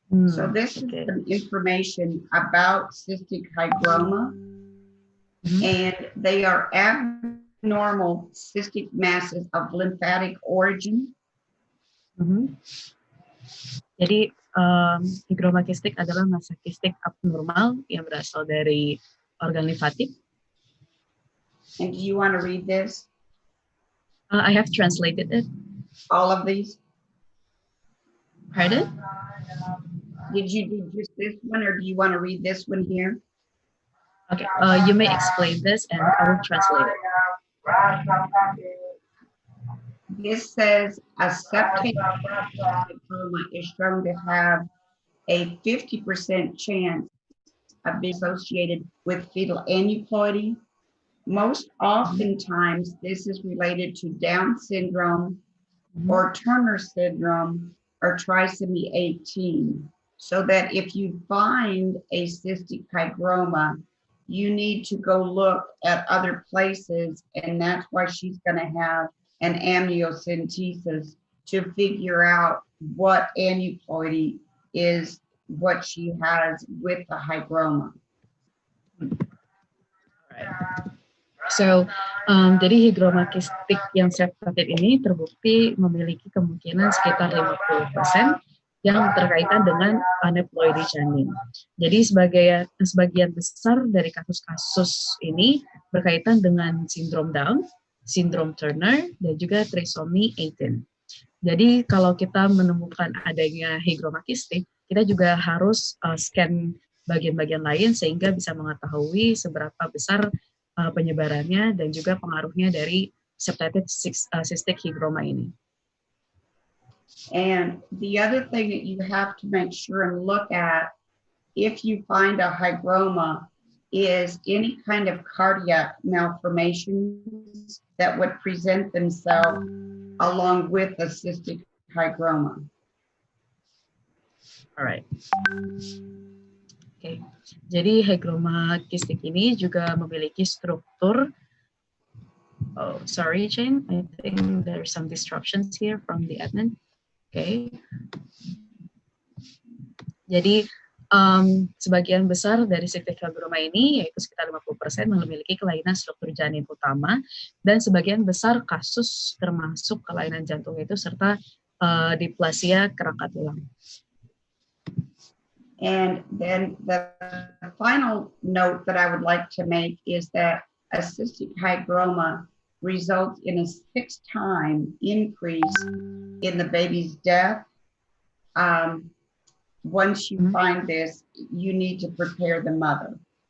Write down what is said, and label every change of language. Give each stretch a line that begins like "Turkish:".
English: So this is some information about cystic hygroma, and they are abnormal cystic masses of lymphatic origin.
Indonesian: Jadi higroma kistik adalah massa kistik abnormal yang berasal dari organ limfatik.
English: And do you want to read this? I have translated it. All of these? Pardon? Did you do just this one, or do you want to read this one here? Okay, you may explain this and I will translate it. This says a septic hygroma is shown to have a 50% chance of being associated with fetal aneuploidy. Most oftentimes, this is related to Down syndrome or Turner syndrome or trisomy 18. So that if you find a cystic hygroma, you need to go look at other places, and that's why she's going to have an amniocentesis to figure out what aneuploidy is, what she has with the hygroma.
Indonesian: So, jadi higroma kistik yang septated ini terbukti memiliki kemungkinan sekitar 50% yang berkaitan dengan aneuploidy janin. Jadi sebagian besar dari kasus-kasus ini berkaitan dengan sindrom Down, sindrom Turner, dan juga trisomy 18. Jadi kalau kita menemukan adanya higroma kistik, kita juga harus scan bagian-bagian lain sehingga bisa mengetahui seberapa besar penyebarannya dan juga pengaruhnya dari septated cystic hygroma ini.
English: And the other thing that you have to make sure and look at if you find a hygroma is any kind of cardiac malformations that would present themselves along with a cystic hygroma. All right. Okay.
Indonesian: Jadi hygroma kistik ini juga memiliki struktur.
English: Oh, sorry, Jane. I think there's some disruptions here from the admin. Okay.
Indonesian: Jadi sebagian besar dari cystic hygroma ini, yaitu sekitar 50%, memiliki kelainan struktur janin utama, dan sebagian besar kasus termasuk kelainan jantung itu serta diplasia kerangka tulang.
English: And then the final note that I would like to make is that a cystic hygroma results in a 6-time increase in the baby's death. Once you find this, you need to prepare the mother.